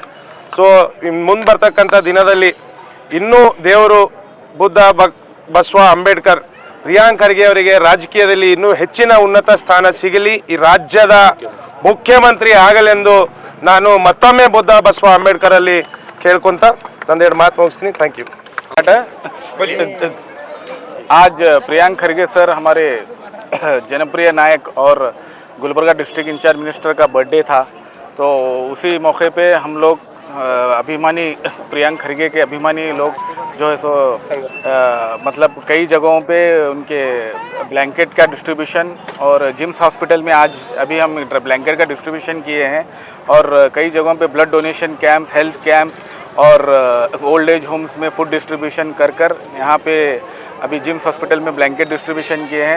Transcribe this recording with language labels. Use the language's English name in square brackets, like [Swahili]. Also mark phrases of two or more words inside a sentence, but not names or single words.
[Kannada] ಸೊ ಮುಂದೆ ಬರ್ತಕ್ಕಂಥ ದಿನದಲ್ಲಿ ಇನ್ನೂ ದೇವರು, ಬುದ್ಧ, ಬಸವ, ಅಂಬೇಡ್ಕರ್, ಪ್ರಿಯಾಂಕ್ ಖರ್ಗೆ ಅವರಿಗೆ ರಾಜಕೀಯದಲ್ಲಿ ಇನ್ನೂ ಹೆಚ್ಚಿನ ಉನ್ನತ ಸ್ಥಾನ ಸಿಗಲಿ, ಈ ರಾಜ್ಯದ ಮುಖ್ಯಮಂತ್ರಿ ಆಗಲೆಂದು ನಾನು ಮತ್ತೊಮ್ಮೆ ಬುದ್ಧ, ಬಸವ, ಅಂಬೇಡ್ಕರ್ ಅಲ್ಲಿ ಕೇಳ್ಕೊಂತ ತಂದೆರಡು ಮಾತು ಮುಗಿಸ್ತೀನಿ. [English] thank you. [Hindi] आज प्रियांक खरगे सर हमारे जनप्रिय नायक और गुलबर्गा [English] district in-charge minister [Hindi] का बर्थडे था, तो उसी मौके पे हम लोग अभिमानी प्रियांक खरगे के अभिमानी लोग जो है सो मतलब कई जगहों पे उनके ब्लैंकेट का डिस्ट्रीब्यूशन और जिम्स हॉस्पिटल में आज अभी हम ब्लैंकेट का डिस्ट्रीब्यूशन किए हैं, और कई जगहों पे [English] blood donation camps, health camps [Hindi] और [English] old age homes [Hindi] में [English] food distribution [Hindi] कर यहाँ पे अभी जिम्स हॉस्पिटल में [English] blanket distribution [Hindi] किए हैं।